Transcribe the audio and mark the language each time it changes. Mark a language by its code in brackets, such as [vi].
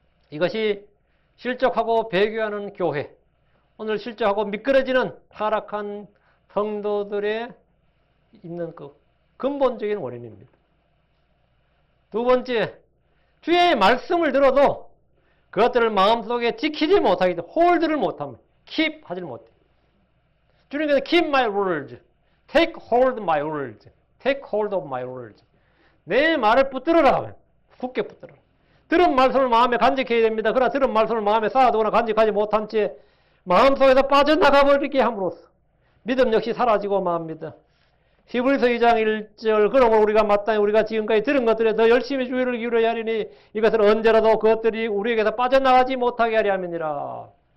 [ko] 이것이 실족하고 배교하는 교회, 오늘 실족하고 미끄러지는 타락한 성도들의 있는 그 근본적인 원인입니다. 두 번째, 주의 말씀을 들어도 그것들을 마음속에 지키지 못하기 때문에 홀드를 못합니다. keep 하지 못해. 주님께서 [en] keep my words, take hold my words, take hold of my words. [ko] 내 말을 붙들어라. 굳게 붙들어라. 들은 말씀을 마음에 간직해야 됩니다. 그러나 들은 말씀을 마음에 쌓아두거나 간직하지 못한 채 마음속에서 빠져나가 버리게 함으로써 믿음 역시 사라지고 맙니다. 히브리서 2장 1절 그러므로 우리가 마땅히 우리가 지금까지 들은 것들에 더 열심히 주의를 기울여야 하리니 이것을 언제라도 그것들이 우리에게서 빠져나가지 못하게 하려 함이니라.